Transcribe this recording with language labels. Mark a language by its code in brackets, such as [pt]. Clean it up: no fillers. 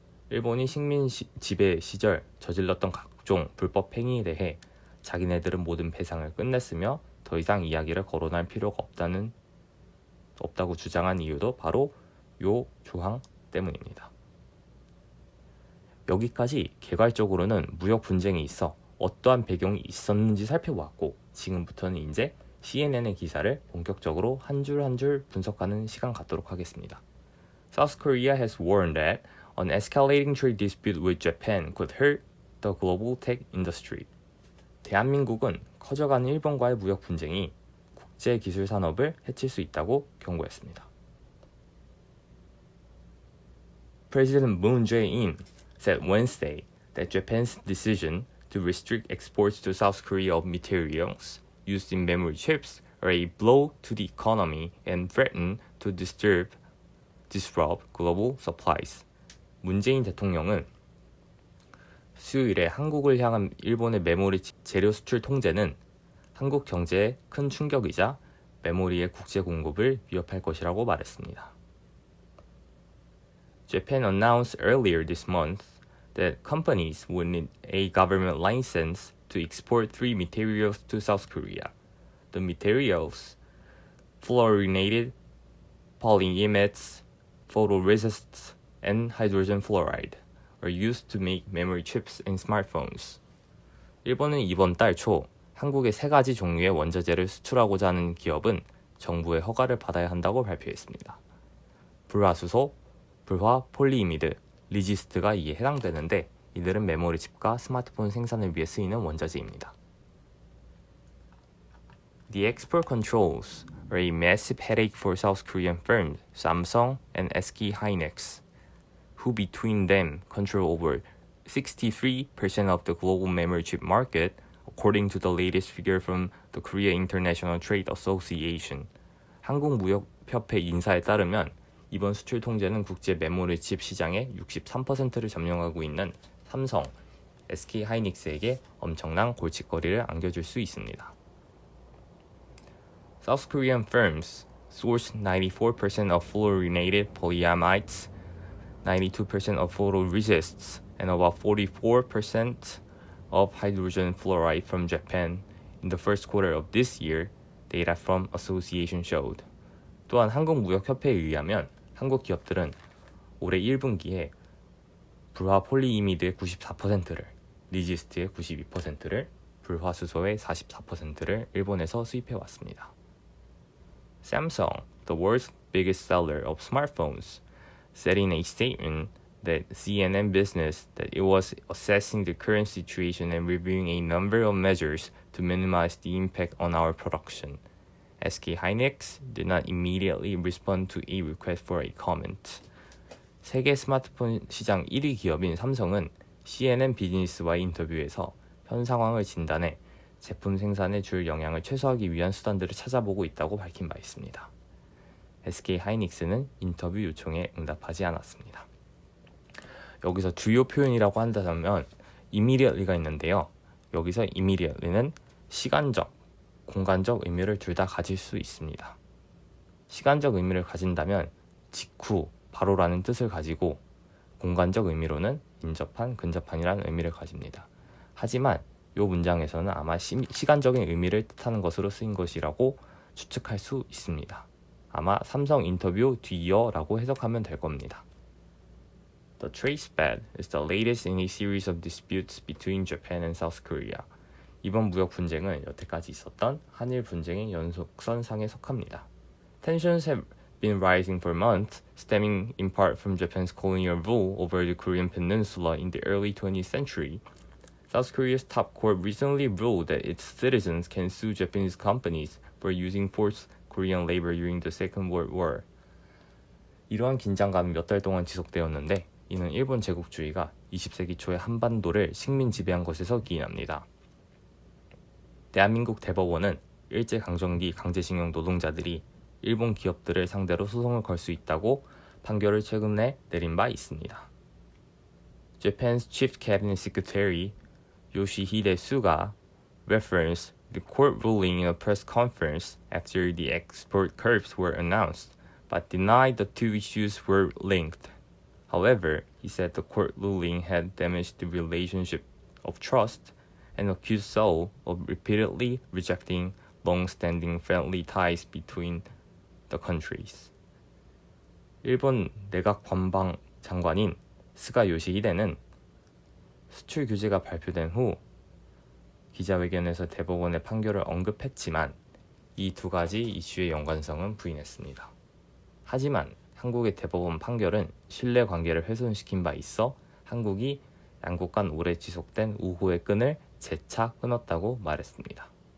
[ko] 일본이 식민 지배 시절 저질렀던 각종 불법 행위에 대해 자기네들은 모든 배상을 끝냈으며 더 이상 이야기를 거론할 필요가 없다고 주장한 이유도 바로 요 조항 때문입니다. 여기까지 개괄적으로는 무역 분쟁에 있어 어떠한 배경이 있었는지 살펴보았고 지금부터는 이제 CNN의 기사를 본격적으로 한 줄 한 줄 분석하는 시간 갖도록 하겠습니다. [en] South Korea has warned that an escalating trade dispute with Japan could hurt the global tech industry. [ko] 대한민국은 커져가는 일본과의 무역 분쟁이 국제 기술 산업을 해칠 수 있다고 경고했습니다. [en] President Moon Jae-in said Wednesday that Japan's decision to restrict exports to South Korea of materials used in memory chips are a blow to the economy and threaten to disrupt global supplies. [ko] 문재인 대통령은 수요일에 한국을 향한 일본의 메모리 재료 수출 통제는 한국 경제에 큰 충격이자 메모리의 국제 공급을 위협할 것이라고 말했습니다. [en] Japan announced earlier this month that companies would need a government license to export three materials to South Korea. The materials, fluorinated polyimides, photoresists, and hydrogen fluoride, are used to make memory chips in smartphones. [ko] 일본은 이번 달 초 한국의 세 가지 종류의 원자재를 수출하고자 하는 기업은 정부의 허가를 받아야 한다고 발표했습니다. 불화수소, 불화 폴리이미드, 리지스트가 이에 해당되는데 이들은 메모리 칩과 스마트폰 생산을 위해 쓰이는 원자재입니다. [en] The export controls are a massive headache for South Korean firms Samsung and SK hynix, who between them control over 63% of the global memory chip market, according to the latest figure from the Korea International Trade Association. [ko] 한국무역협회 인사에 따르면 이번 수출 통제는 국제 메모리 칩 시장의 63%를 점령하고 있는 삼성, SK 하이닉스에게 엄청난 골칫거리를 안겨줄 수 있습니다. [en] South Korean firms source 94% of fluorinated polyamides, 92% of photoresists, and about 44% of hydrogen fluoride from Japan in the first quarter of this year, data from association showed. [ko] 또한 한국무역협회에 의하면 한국 기업들은 올해 1분기에 불화 폴리이미드의 94%를, 리지스트의 92%를, 불화수소의 44%를 일본에서 수입해 왔습니다. [en] Samsung, the world's biggest seller of smartphones, said in a statement that CNN Business that it was assessing the current situation and reviewing a number of measures to minimize the impact on our production. SK hynix did not immediately respond to a request for a comment. [ko] 세계 스마트폰 시장 1위 기업인 삼성은 CNN 비즈니스와의 인터뷰에서 현 상황을 진단해 제품 생산에 줄 영향을 최소화하기 위한 수단들을 찾아보고 있다고 밝힌 바 있습니다. SK 하이닉스는 인터뷰 요청에 응답하지 않았습니다. 여기서 주요 표현이라고 한다면 immediately가 있는데요. 여기서 immediately는 시간적, 공간적 의미를 둘 다 가질 수 있습니다. 시간적 의미를 가진다면 직후, 바로라는 뜻을 가지고 공간적 의미로는 인접한, 근접한이라는 의미를 가집니다. 하지만 이 문장에서는 아마 시간적인 의미를 뜻하는 것으로 쓰인 것이라고 추측할 수 있습니다. 아마 삼성 인터뷰 뒤이어라고 해석하면 될 겁니다. [en] The trade spat is the latest in a series of disputes between Japan and South Korea. [ko] 이번 무역 분쟁은 여태까지 있었던 한일 분쟁의 연속선상에 속합니다. [en] Tensions have been rising for months, stemming in part from Japan's colonial rule over the Korean peninsula in the early 20th century. South Korea's top court recently ruled that its citizens can sue Japanese companies for using forced Korean labor during the Second World War. [ko] 이러한 긴장감이 몇 달 동안 지속되었는데 이는 일본 제국주의가 20세기 초에 한반도를 식민 지배한 것에서 기인합니다. 대한민국 대법원은 일제강점기 강제징용 노동자들이 일본 기업들을 상대로 소송을 걸 수 있다고 판결을 최근에 내린 바 있습니다. [en] Japan's Chief Cabinet Secretary Yoshihide Suga referenced the court ruling in a press conference after the export curbs were announced, but denied the two issues were linked. However, he said the court ruling had damaged the relationship of trust and accused Seoul of repeatedly rejecting long-standing friendly ties between the countries. [ko] 일본 내각 관방 장관인 스가 요시히데는 수출 규제가 발표된 후 기자회견에서 대법원의 판결을 언급했지만 이 두 가지 이슈의 연관성은 부인했습니다. 하지만 한국의 대법원 판결은 신뢰관계를 훼손시킨 바 있어 한국이 양국 간 오래 지속된 우호의 끈을 재차 끊었다고 말했습니다.